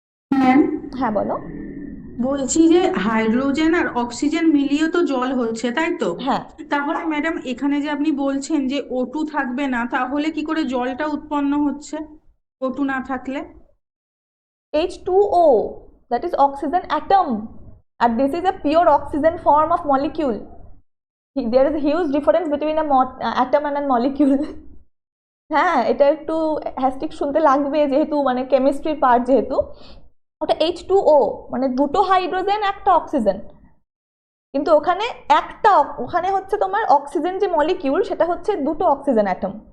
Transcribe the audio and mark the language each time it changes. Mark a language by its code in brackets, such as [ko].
[bn] Ma'am হ্যাঁ বলো। বলছি যে হাইড্রোজেন আর অক্সিজেন মিলিয়ে তো জল হচ্ছে, তাই তো? হ্যাঁ, তাহলে ম্যাডাম এখানে যে আপনি বলছেন যে O2 থাকবে না, তাহলে কি করে জলটা উৎপন্ন হচ্ছে O2 না থাকলে? [en] H2O, that is oxygen atom, and this is a pure oxygen form of molecule. There is a huge difference between a atom and a molecule. [bn] হ্যাঁ, এটা একটু হ্যাস্টিক শুনতে লাগবে যেহেতু মানে কেমিস্ট্রির পার্ট, যেহেতু ওটা H2O মানে দুটো হাইড্রোজেন একটা অক্সিজেন, কিন্তু ওখানে হচ্ছে তোমার অক্সিজেন যে মলিকিউল সেটা হচ্ছে দুটো অক্সিজেন অ্যাটম।